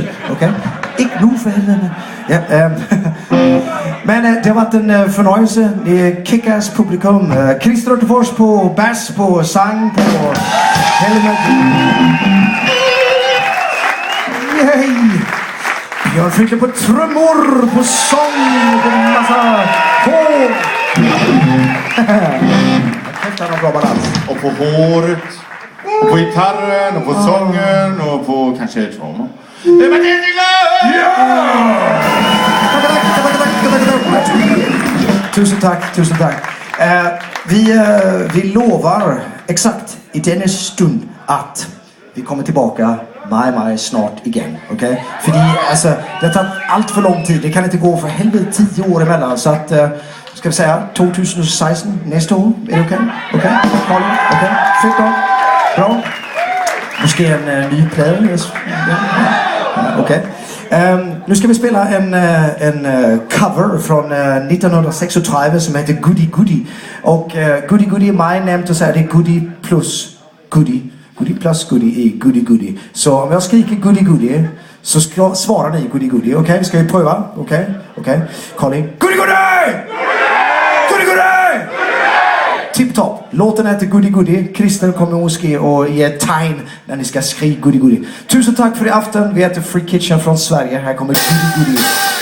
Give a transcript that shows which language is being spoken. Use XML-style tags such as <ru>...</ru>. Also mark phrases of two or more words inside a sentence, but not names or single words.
<da>Okay? Ikke nu for helvede. Ja, men det har varit en fornøjelse. Kick-ass publikum. Christer Rødtefors på bass, på sang, på helvede. Yay!</da> <sv>Bjørn Frytle på trummor, på sång, på massa hår. Och på håret, och på gitarren, och på sången, och på kanske trummor. Det var det Tusen tack. Vi lovar exakt i denna stund att vi kommer tillbaka</sv> <da>meget snart</da> <sv>igen, okay? Fordi alltså, det har tagit allt för lång tid. Det kan inte gå för helvete 10 år emellan. Så att, ska vi säga 2016, nästa år. Är det okej? Okej? Okej? Fett då? Bra?</sv> <da>Måske en ny plade?</da> <sv>Okej. Nu ska vi spela en cover från 1936 som heter Goody Goody. Och Goody Goody är mig nämnt och säger det är Goody plus Goody. Goody plus Goody är Goody Goody. Så om jag skriker Goody Goody så svarar ni Goody Goody. Okej, vi ska ju pröva. Okej. Colin. Goody Goody! Goody Goody! Tipptopp. Låten heter Goody Goody. Christer kommer måske och ge ett tegn när ni ska skrika Goody Goody. Tusen tack för i afton. Vi heter Free Kitchen från Sverige. Här kommer Goody Goody.</sv>